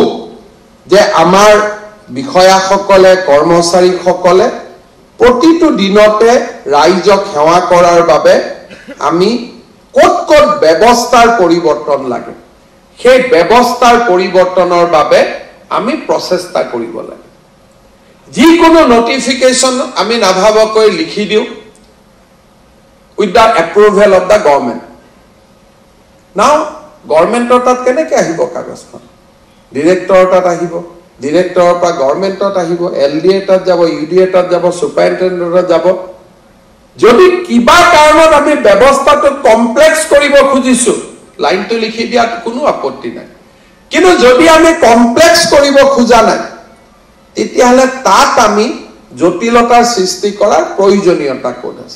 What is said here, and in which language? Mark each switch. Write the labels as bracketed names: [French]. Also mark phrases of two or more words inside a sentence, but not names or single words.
[Assamese] যে আমাৰ বিষয়াসকলে কৰ্মচাৰীসকলে প্ৰতিটো দিনতে ৰাইজক সেৱা কৰাৰ বাবে আমি ক'ত ব্যৱস্থাৰ পৰিৱৰ্তন লাগে সেই ব্যৱস্থাৰ পৰিৱৰ্তনৰ বাবে আমি প্ৰচেষ্টা কৰিব লাগে যিকোনো নটিফিকেশন আমি নাভাবকৈ লিখি দিও [English] with the approval of the government now government [Assamese] তাত কেনেকে আহিব কাগজখন ডাইৰেক্টৰ তাত আহিব ডিৰেক্টৰৰ পৰা গভৰ্ণমেণ্টত আহিব, LD এটাত যাব, UD এটাত যাব, সুপাৰিনটেণ্ডেণ্টত যাব। যদি কিবা কাৰণত আমি ব্যৱস্থাটো কমপ্লেক্স কৰিব খুজিছো, লাইনটো লিখি দিয়াত কোনো আপত্তি নাই। কিন্তু যদি আমি কমপ্লেক্স কৰিব খোজা নাই, তেতিয়াহ'লে তাত আমি জটিলতাৰ সৃষ্টি কৰাৰ প্ৰয়োজনীয়তা ক'ত আছে?